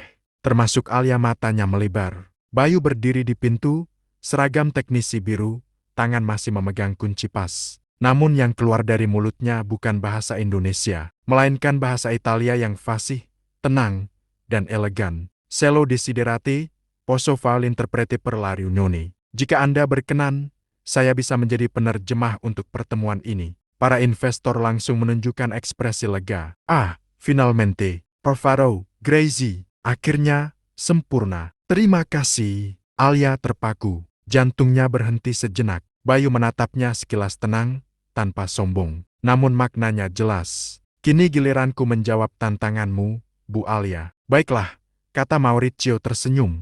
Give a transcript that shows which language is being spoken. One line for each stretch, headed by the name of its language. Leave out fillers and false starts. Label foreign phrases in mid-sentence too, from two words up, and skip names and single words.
Indonesian: Termasuk Alia, matanya melebar. Bayu berdiri di pintu, seragam teknisi biru, tangan masih memegang kunci pas. Namun yang keluar dari mulutnya bukan bahasa Indonesia, melainkan bahasa Italia yang fasih, tenang, dan elegan.
Italian: "Selo desiderate, posso fare l'interprete per la riunione."
Indonesian: "Jika Anda berkenan, saya bisa menjadi penerjemah untuk pertemuan ini." Para investor langsung menunjukkan ekspresi lega.
Italian: "Ah, finalmente, perfaro, grazie."
Indonesian: Akhirnya, sempurna. "Terima kasih." Alia terpaku. Jantungnya berhenti sejenak. Bayu menatapnya sekilas tenang, tanpa sombong. Namun maknanya jelas. "Kini giliranku menjawab tantanganmu, Bu Alia." "Baiklah," kata Maurizio tersenyum.